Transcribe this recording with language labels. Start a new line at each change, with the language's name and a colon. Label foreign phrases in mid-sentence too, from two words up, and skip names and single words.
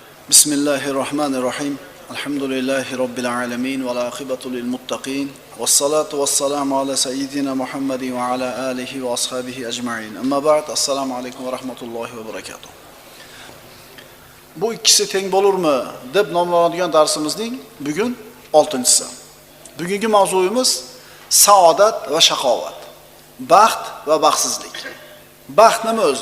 Arabic: بسم الله الرحمن الرحيم. الحمد لله رب العالمين والعاقبة للمتقين. والصلاة والسلام على سيدنا محمد وعلى آله وأصحابه أجمعين. أما بعد. السلام عليكم ورحمة الله وبركاته.
Uzbek: Bu ikkisi teng bo'lurmi deb nomlanadigan darsimizning bugun 6-si. Bugungi mavzuyimiz saodat va shaqovat. Baxt va baxtsizlik. Baxt nima o'zi?